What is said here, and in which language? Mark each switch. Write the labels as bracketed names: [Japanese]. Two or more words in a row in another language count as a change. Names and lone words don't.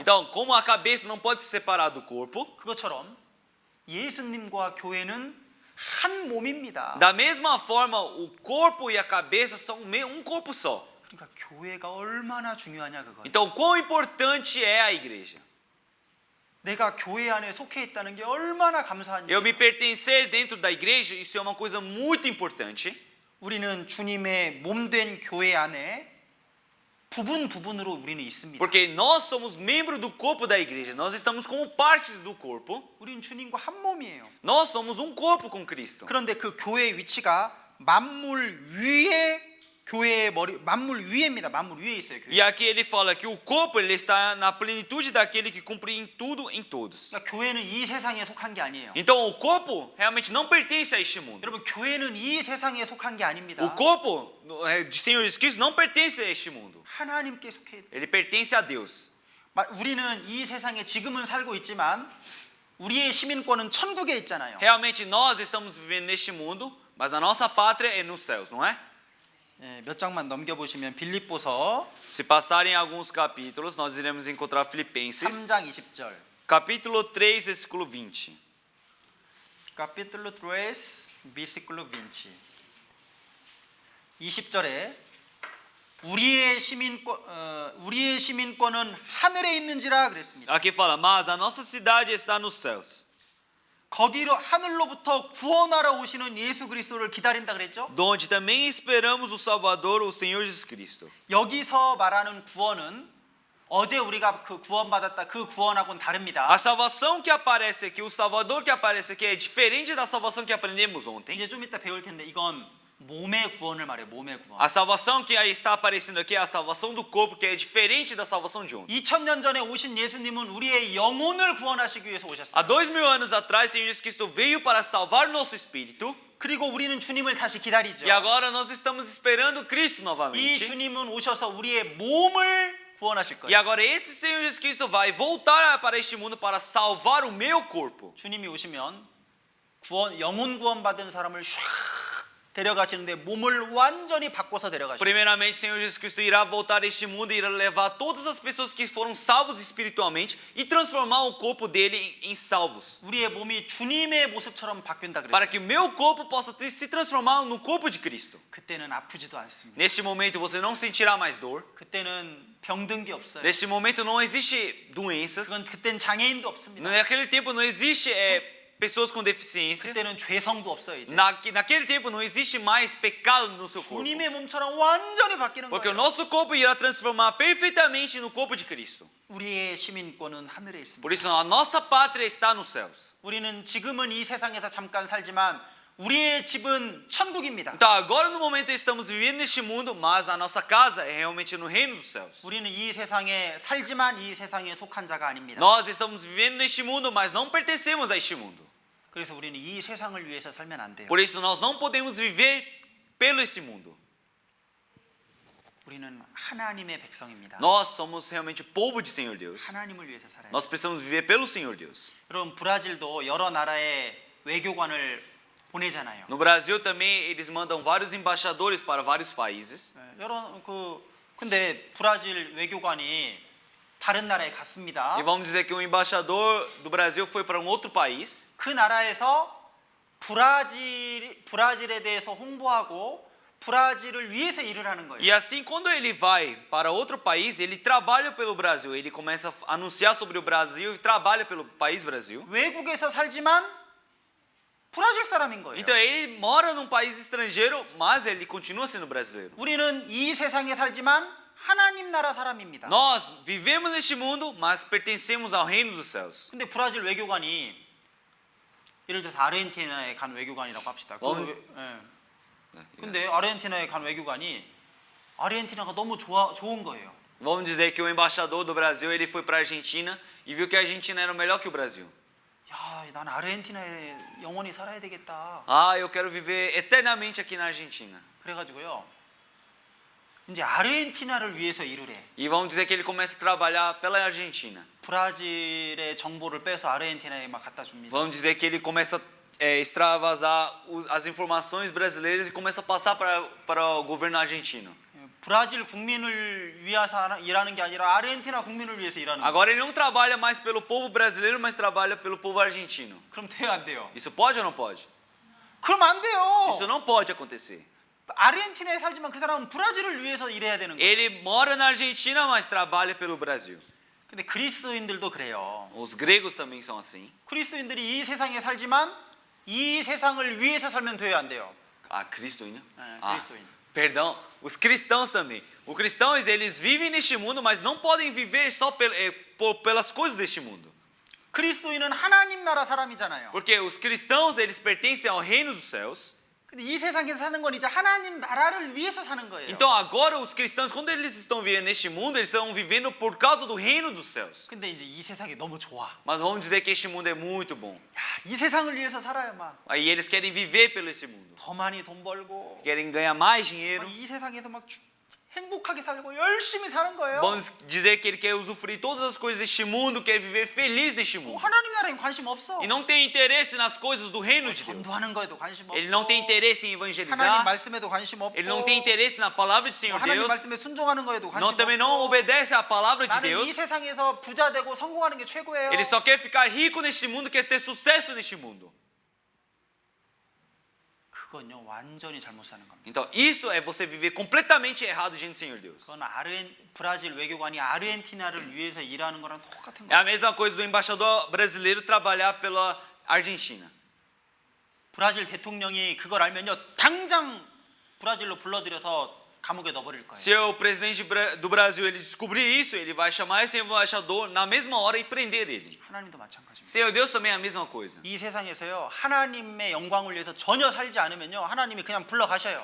[Portuguese] Então, como a cabeça não pode se separar do corpo, [Korean] 그것처럼 예수님과 교회는 한 몸입니다. [Portuguese] da mesma forma, o corpo e a cabeça são um corpo só. [Korean] 그러니까 교회가 얼마나 중요하냐 그거예요. [Portuguese] Então, quão importante é a igreja? [Korean] 내가 교회 안에 속해 있다는 게 얼마나 감사한 [Portuguese] Eu [Korean] 일이에요. [Portuguese] me pertencer dentro da igreja, isso é uma coisa muito importante. [Korean] 우리는 주님의 몸된 교회 안에 부분으로 우리는 있습니다. [Portuguese] Porque nós somos membros do corpo da igreja, nós estamos como partes do corpo, [Korean] 우리는 주님과 한 몸이에요. [Portuguese] nós somos um corpo com Cristo. [Korean] 그런데 그 교회의 위치가 만물 위에 교회의 머리 만물 위에입니다. 만물 위에 있어요. 교회. [Portuguese] E aqui ele fala que o corpo ele está na plenitude daquele que cumpre em tudo, em todos. [Korean] 그러니까 교회는 이 세상에 속한 게 아니에요. [Portuguese] Então o corpo realmente não pertence a este mundo. [Korean] 여러분 교회는 이 세상에 속한 게 아닙니다. [Portuguese] O corpo de Senhor Jesus Cristo não pertence a este mundo. [Korean] 하나님께 속해 있다. [Portuguese] Ele pertence a Deus. [Korean] 우리는 이 세상에 지금은 살고 있지만 우리의 시민권은 천국에 있잖아요. [Portuguese] Realmente nós estamos vivendo neste mundo, mas a nossa pátria é nos céus, não é? [Korean] 네, 몇 장만 넘겨보시면 빌립보서 [Portuguese] Se passarem alguns capítulos, nós iremos encontrar Filipenses, [Korean] 3장 20절. [Portuguese] capítulo 3, versículo 20. Capítulo 3, versículo 20. [Korean] 20절에 우리의 시민권은 하늘에 있는지라 그랬습니다. [Portuguese] Aqui fala, mas a nossa cidade está nos céus, [Korean] 거기로 하늘로부터 구원하러 오시는 예수 그리스도를 기다린다 그랬죠? [Portuguese] donde também esperamos o Salvador, o Senhor Jesus Cristo. [Korean] 여기서 말하는 구원은 어제 우리가 그 구원받았다 그 구원하고는 다릅니다. [Portuguese] A salvação que aparece aqui, o Salvador que aparece aqui é diferente da salvação que aprendemos ontem. [Korean] 이제 좀 이따 배울 텐데 이건 몸의 구원을 말해요. 몸의 구원. [Portuguese] A salvação que aí está aparecendo aqui é a salvação do corpo, que é diferente da salvação de ontem. [Korean] 2000년 전에 오신 예수님은 우리의 영혼을 구원하시기 위해서 [Portuguese] Há [Korean] 오셨어요. [Portuguese] 2000 anos atrás, o Senhor Jesus Cristo veio para salvar o nosso espírito. [Korean] 그리고 우리는 주님을 다시 기다리죠. [Portuguese] E agora nós estamos esperando Cristo [Korean] 이 [Portuguese] novamente. [Korean] 주님은 오셔서 우리의 몸을 구원하실 [Portuguese] E [Korean] 거예요. [Portuguese] agora esse Senhor Jesus Cristo vai voltar para este mundo para salvar o meu corpo. [Korean] 주님이 오시면 영혼 구원 받은 사람을 샥 데려가시는데 몸을 완전히 바꿔서 데려가시죠. [Portuguese] Primeiramente, o Senhor Jesus Cristo irá voltar a este mundo e irá levar todas as pessoas que foram salvos espiritualmente e transformar o corpo dele em salvos. [Korean] 우리의 몸이 주님의 모습처럼 바뀐다 [Portuguese] Para [Korean] 그랬어요. [Portuguese] que o meu corpo possa se transformar no corpo de Cristo. [Korean] 그때는 아프지도 않습니다. [Portuguese] Neste momento você não sentirá mais dor. [Korean] 그때는 병든 게 없어요. [Portuguese] Neste momento não existe doenças. [Korean] 그땐 장애인도 없습니다. [Portuguese] Naquele tempo não existe pessoas com deficiência. [Korean] 그때는 죄성도 없어요 이제. [Portuguese] Naquele tempo não existe mais pecado no seu corpo. [Korean] 주님의 몸처럼 완전히 바뀌는 [Portuguese] Porque o [Korean] 거예요. [Portuguese] nosso corpo irá transformar perfeitamente no corpo de Cristo. [Korean] 우리의 시민권은 하늘에 있습니다. [Portuguese] Por isso a nossa pátria está nos céus. [Korean] 우리는 지금은 이 세상에서 잠깐 살지만 우리의 집은 천국입니다. [Portuguese] Então agora no momento estamos vivendo neste mundo, mas a nossa casa é realmente no reino dos céus. [Korean] 우리는 이 세상에 살지만 이 세상에 속한 자가 아닙니다. [Portuguese] Nós estamos vivendo neste mundo, mas não pertencemos a este mundo. [Korean] 그래서 우리는 이 세상을 위해서 살면 안 돼요. [Portuguese] Por isso nós não podemos viver pelo esse mundo. [Korean] 우리는 하나님의 백성입니다. [Portuguese] Nós somos realmente o povo de Senhor Deus. [Korean] 하나님을 위해서 살아요. [Portuguese] Nós precisamos viver pelo Senhor Deus. [Korean] 여러분 브라질도 여러 나라의 외교관을 보내잖아요. [Portuguese] No Brasil também eles mandam vários embaixadores para vários países. [Korean] 근데 브라질 외교관이 다른 나라에 갔습니다. [Portuguese] E vamos dizer que um embaixador do Brasil foi para um outro país. [Korean] 그 나라에서 브라질에 대해서 홍보하고 브라질을 위해서 일을 하는 거예요. [Portuguese] E assim, quando ele vai para outro país, ele trabalha pelo Brasil. Ele começa a anunciar sobre o Brasil e trabalha pelo país Brasil. [Korean] 외국에서 살지만 브라질 사람인 거예요. [Portuguese] Então ele mora num país estrangeiro, mas ele continua sendo brasileiro. [Korean] 우리는 이 세상에 살지만 하나님 나라 사람입니다. [Portuguese] Nós vivemos neste mundo, mas pertencemos ao reino dos céus. [Korean] 근데 브라질 외교관이 예를 들어서 아르헨티나에 간 외교관이라고 합시다. 근데 아르헨티나에 간 외교관이 아르헨티나가 너무 좋은 거예요. [Portuguese] Vamos dizer que o embaixador do Brasil ele foi para a Argentina e viu que a Argentina era melhor que o Brasil. [Korean] 야, 난 아르헨티나에 영원히 살아야 되겠다. [Portuguese] Ah, eu quero viver eternamente aqui na Argentina. [Korean] 그래가지고요. 이제 아르헨티나를 위해서 일을 해. [Portuguese] E vamos dizer que ele começa a trabalhar pela Argentina. [Korean] 브라질의 정보를 빼서 아르헨티나에 막 갖다 줍니다. [Portuguese] Vamos dizer que ele começa a extravasar as informações brasileiras e começa a passar para o governo argentino. [Korean] 브라질 국민을 위해서 일하는 게 아니라 아르헨티나 국민을 위해서 일하는 거예요. [Portuguese] Agora ele não trabalha mais pelo povo brasileiro, mas trabalha pelo povo argentino. [Korean] 그럼 돼요, 안 돼요? [Portuguese] Isso pode ou não pode? [Korean] 그럼 안 돼요. [Portuguese] Isso não pode acontecer. [Korean] 아르헨티나에 살지만 그 사람은 브라질을 위해서 일해야 되는 거예요. [Portuguese] Ele mora na Argentina, mas trabalha pelo Brasil. [Korean] 근데 그리스인들도 그래요. [Portuguese] Os gregos também são assim. [Korean] 그리스인들이 이 세상에 살지만 이 세상을 위해서 살면 돼요, 안 돼요? [Portuguese] Ah, Cristo ainda? [Korean] 그리스도인. [Portuguese] Perdão, os cristãos também. Os cristãos, eles vivem neste mundo, mas não podem viver só pelas coisas deste mundo. [Korean] 그리스도인은 하나님 나라 사람이잖아요. [Portuguese] Porque os cristãos, eles pertencem ao reino dos céus. [Korean] 근데 이 세상에서 사는 건 이제 하나님 나라를 위해서 사는 거예요. [Portuguese] Então agora os cristãos, quando eles estão vivendo neste mundo, eles estão vivendo por causa do reino dos céus. [Korean] 근데 이제 이 세상이 너무 좋아. [Portuguese] Mas vamos dizer que este mundo é muito bom. [Korean] 야, 이 세상을 위해서 살아요, 막. [Portuguese] Aí eles querem viver pelo esse mundo. [Korean] 더 많이 돈 벌고 [Portuguese] Querem ganhar mais dinheiro. [Korean] 이 세상에서 막 행복하게 살고 열심히 사는 거예요. [Portuguese] Vamos dizer que ele quer usufruir todas as coisas deste mundo, quer viver feliz neste mundo. [Korean] 하나님 나라에 관심 없어. [Portuguese] E não tem interesse nas coisas do reino de Deus. [Korean] 전도하는 거에도 관심 없고. [Portuguese] Ele não tem interesse em [Korean] 하나님 [Portuguese] evangelizar. [Korean] 말씀에도 관심 없고. [Portuguese] Ele não tem interesse na palavra do Senhor [Korean] 하나님 [Portuguese] Deus. [Korean] 말씀에 순종하는 거에도 관심 [Portuguese] Não, também [Korean] 없고. [Portuguese] não obedece à palavra de [Korean] 나는 이 [Portuguese] Deus. [Korean] 세상에서 부자 되고 성공하는 게 최고예요. [Portuguese] Ele só quer ficar rico neste mundo, quer ter sucesso neste mundo. [Korean] 그건요 완전히 잘못 사는 겁니다. [Portuguese] Então, isso é você viver completamente errado diante do Senhor Deus. [Korean] 그건 브라질 외교관이 아르헨티나를 위해서 일하는 거랑 똑같은 [Portuguese] É a [Korean] 거예요. [Portuguese] mesma coisa do embaixador brasileiro trabalhar pela Argentina. [Korean] 브라질 대통령이 그걸 알면요 당장 브라질로 불러들여서 감옥에 넣어버릴 거예요. [Portuguese] Se o presidente do Brasil ele descobrir isso, ele vai chamar esse embaixador na mesma hora e prender ele. [Korean] 하나님도 마찬가지입니다. [Portuguese] Senhor Deus também é a mesma coisa. [Korean] 이 세상에서요 하나님의 영광을 위해서 전혀 살지 않으면요 하나님이 그냥 불러가셔요.